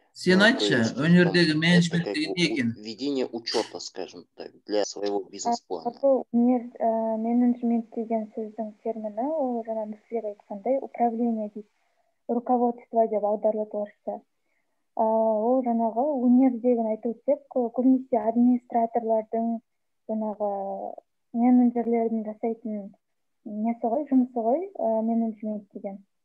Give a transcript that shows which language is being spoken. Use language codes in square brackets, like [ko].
[kk] сен айтшы, өнердегі менеджмент деген не екен? [ru] Ведение учета, скажем так, для своего бизнес-плана. [kk] Менеджмент деген сөздің термині, ол жаңа Нұртілек айтқандай, управление дейді, руководство деп аударылады орысша. Ол жаңағы өнердегін айтып өтсек, көбінесе администраторлардың, жаңағы менеджерлердің жасайтын несі ғой, жұмысы ғой, менеджмент деген.